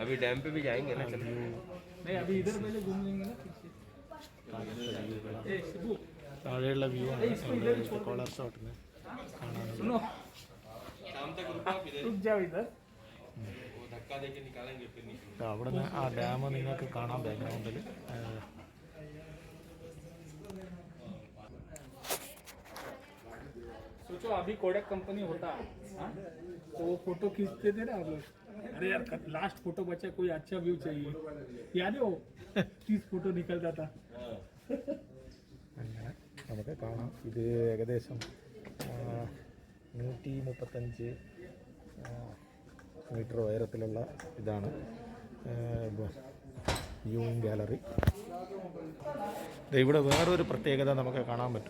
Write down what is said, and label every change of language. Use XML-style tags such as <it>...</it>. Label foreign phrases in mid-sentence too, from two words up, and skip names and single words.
<hi>अभी डैम पे भी जाएंगे ना, चल नहीं अभी इधर पहले घूम लेंगे ना पीछे। ए शिबू ताड़ेला व्यू है कॉलर शॉट में। सुनो, शाम तक रुको आप इधर, रुक जाओ इधर। वो धक्का देके निकालेंगे फिर निकलेंगे।</hi> <ml>അവിടെ നിന്ന് ആ ഡാം നിങ്ങൾക്ക് കാണാം ബാക്ക്ഗ്രൗണ്ടിൽ।</ml> <hi>सोचो अभी कोडक कंपनी होता, हाँ? तो वो फोटो खींचते थे ना हम लोग। अरे यार</hi> <en>last photo</en> <hi>बचा, कोई अच्छा व्यू चाहिए, याद है वो 30 फोटो निकलता था.</hi> <ml>അങ്ങനെ നമുക്ക് കാണാം. ഇത് ഏകദേശം 135 മീറ്റർ ഉയരത്തിലുള്ള ഇതാണ് വ്യൂയിങ് ഗാലറി. ഇവിടെ വേറൊരു പ്രത്യേകത നമുക്ക് കാണാൻ പറ്റും.</ml>